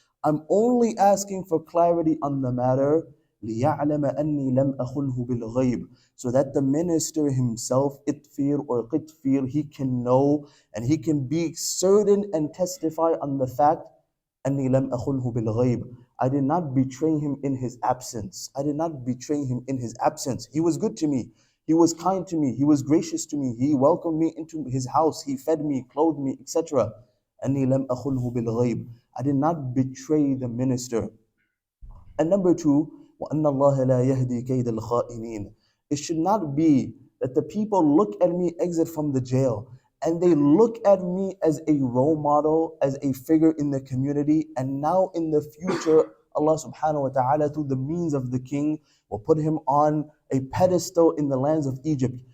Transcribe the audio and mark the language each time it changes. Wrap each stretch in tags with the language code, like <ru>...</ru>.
<en>I'm only asking for clarity on the matter.</en> <ar>لِيَعْلَمَ أَنِّي لَمْ أَخُنْهُ بِالْغَيْبِ,</ar> <en>so that the minister himself, itfir or qitfir, he can know and he can be certain and testify on the fact,</en> <ar>أَنِّي لَمْ أَخُنْهُ بِالْغَيْبِ,</ar> <en>I did not betray him in his absence. I did not betray him in his absence. He was good to me. He was kind to me. He was gracious to me. He welcomed me into his house. He fed me, clothed me, etc.</en> <ar>أَنِّي لَمْ أَخُنْهُ بِالْغَيْبِ,</ar> <en>I did not betray the minister. And number two,</en> <ar>وَأَنَّ اللَّهَ لَا يَهْدِي كَيْدَ الْخَائِنِينَ.</ar> <en>It should not be that the people look at me exit from the jail and they look at me as a role model, as a figure in the community, and now in the future, Allah subhanahu wa ta'ala, through the means of the king, will put him on a pedestal in the lands of Egypt.</en>